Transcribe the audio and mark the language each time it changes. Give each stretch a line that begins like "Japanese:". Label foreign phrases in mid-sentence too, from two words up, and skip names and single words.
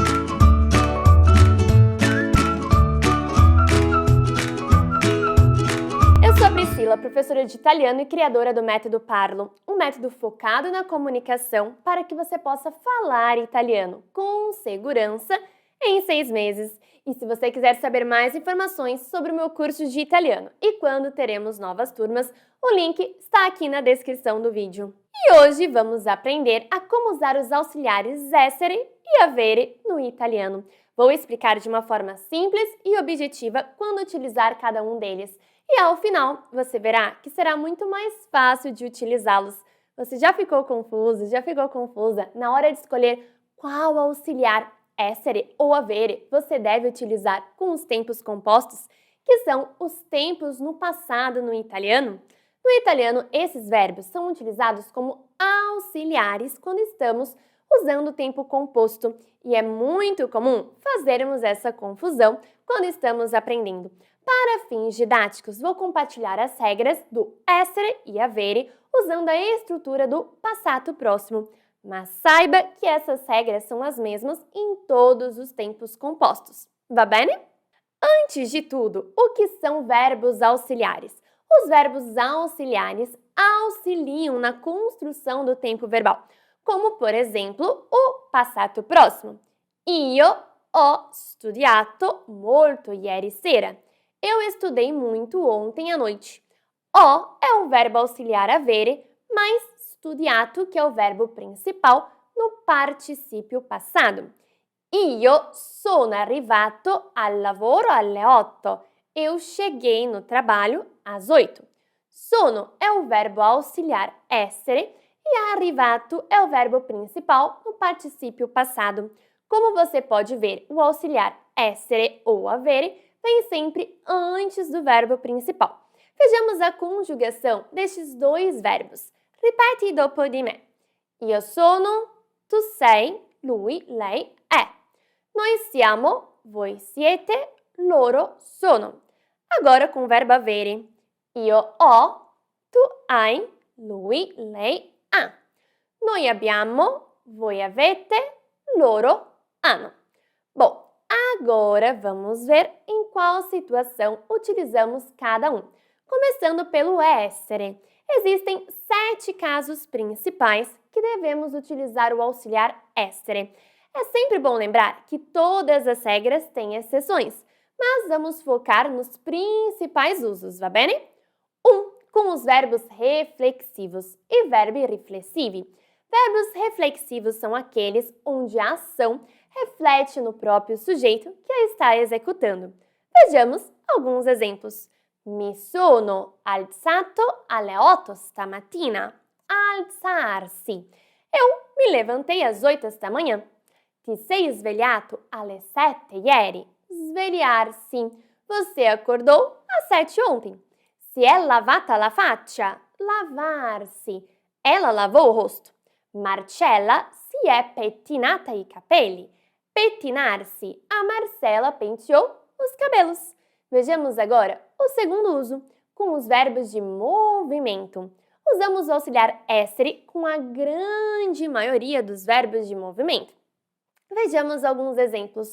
Portuguese: Eu sou a Priscila, professora de italiano e criadora do Método Parlo, um método focado na comunicação para que você possa falar italiano com segurança em 6 meses. E se você quiser saber mais informações sobre o meu curso de italiano e quando teremos novas turmas, o link está aqui na descrição do vídeo. E hoje vamos aprender a como usar os auxiliares
Italian: essere e avere
Portuguese: no italiano. Vou explicar de uma forma simples e objetiva quando utilizar cada um deles. E ao final, você verá que será muito mais fácil de utilizá-los. Você já ficou confuso, já ficou confusa na hora de escolher qual auxiliar essere ou avere você deve utilizar com os tempos compostos, que são os tempos no passado no italiano? No italiano, esses verbos são utilizados como auxiliares quando estamos usando o tempo composto e é muito comum fazermos essa confusão quando estamos aprendendo. Para fins didáticos, vou compartilhar as regras do
Italian: essere e avere
Portuguese: usando a estrutura do passato próximo. Mas saiba que essas regras são as mesmas em todos os tempos compostos.
Italian: Va bene?
Portuguese: Antes de tudo, o que são verbos auxiliares? Os verbos auxiliares auxiliam na construção do tempo verbal, como, por exemplo, o passato próximo.
Italian: Io ho studiato molto ieri sera.
Portuguese: Eu estudei muito ontem à noite. Ho é um verbo auxiliar avere, mais studiato, que é o verbo principal, no particípio passado.
Italian: Io sono arrivato al lavoro alle 8.
Portuguese: Eu cheguei no trabalho às 8. Sono é o verbo auxiliar essere e arrivato é o verbo principal no particípio passado. Como você pode ver, o auxiliar essere ou avere vem sempre antes do verbo principal. Vejamos a conjugação destes dois verbos.
Italian: Ripeti dopo di me. Io sono, tu sei, lui, lei è. Noi siamo, voi siete, loro sono.
Portuguese: Agora com o verbo
Italian: avere. Io ho, tu hai, lui, lei ha. Noi abbiamo, voi avete, loro hanno.
Portuguese: Bom, agora vamos ver em qual situação utilizamos cada um. Começando pelo essere. Existem 7 casos principais que devemos utilizar o auxiliar essere. É sempre bom lembrar que todas as regras têm exceções, mas vamos focar nos principais usos,
Italian: va bene?
Portuguese: 1. Com os verbos reflexivos e
Italian: verbi riflessivi.
Portuguese: Verbos reflexivos são aqueles onde a ação reflete no próprio sujeito que a está executando. Vejamos alguns exemplos.
Italian: Mi sono alzato alle 8 stamattina. Alzarsi.
Portuguese: Eu me levantei às 8 esta manhã.
Italian: Ti sei svegliato alle 7 ieri. Svegliarsi.
Portuguese: Você acordou às 7 ontem.
Italian: Si è lavata la faccia.
Portuguese: Lavar-se. Ela lavou o rosto.
Italian: Marcella si è pettinata i capelli.
Portuguese: Pettinar-se. A Marcela penteou os cabelos. Vejamos agora o segundo uso, com os verbos de movimento. Usamos o auxiliar essere com a grande maioria dos verbos de movimento. Vejamos alguns exemplos.